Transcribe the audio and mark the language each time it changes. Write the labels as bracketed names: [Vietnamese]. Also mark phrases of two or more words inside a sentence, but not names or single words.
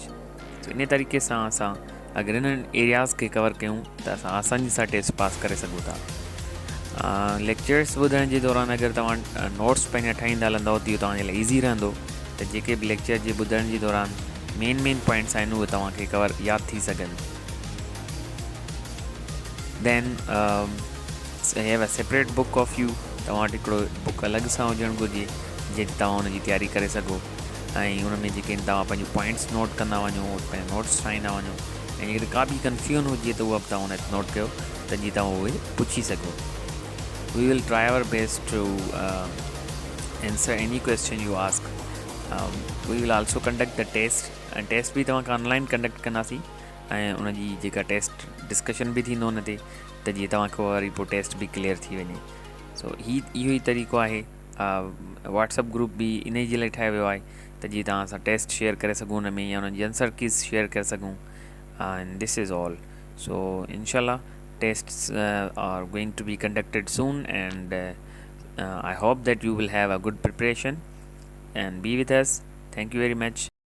[Sindhi] सो इन तरीक़े सां असां अगरि इन्हनि एरियाज़ खे कवर कयूं त असां आसानी सां [English] test pass [Sindhi] करे सघूं था. लेक्चर्स ॿुधण जे दौरान अगरि तव्हां नोट्स पंहिंजा ठाहींदा हलंदव त इहो तव्हांजे लाइ ईज़ी रहंदो त जेके बि लेक्चर जे ॿुधण जे दौरान [English] main points [Sindhi] आहिनि उहे तव्हांखे कवर यादि थी सघनि. [English] then have a separate book of you. [Sindhi] तव्हां वटि हिकिड़ो बुक अलॻि सां हुजणु घुरिजे जंहिं तव्हां हुनजी तयारी करे सघो ऐं हुन में जेके तव्हां पंहिंजो [English] points note [Sindhi] कंदा वञो, पंहिंजा नोट्स ठाहींदा वञो ऐं जेकॾहिं का बि कंफ्यूजन हुजे त उहा बि तव्हां हुन नोट कयो त जीअं तव्हां उहे पुछी सघो. [English] We will try our best to answer any question you ask. We will also conduct the test. [Sindhi] टेस्ट बि तव्हांखे [English] online conduct [Sindhi] कंदासीं ऐं उनजी जेका [English] test discussion [Sindhi] बि थींदो हुन ते त जीअं तव्हांखे वरी पोइ टेस्ट बि क्लियर थी वञे. सो इहो ई तरीक़ो आहे. व्हाट्सअप ग्रुप बि इन जे लाइ ठाहियो वियो आहे त जीअं तव्हां सां [English] test share [Sindhi] करे सघूं हुन में या हुनजी [English] answer keys share [Sindhi] करे सघूं. [English] and this is all. सो [Arabic] إن شاء الله [English] tests are going to be conducted soon, and I hope that you will have a good preparation and be with us. Thank you very much.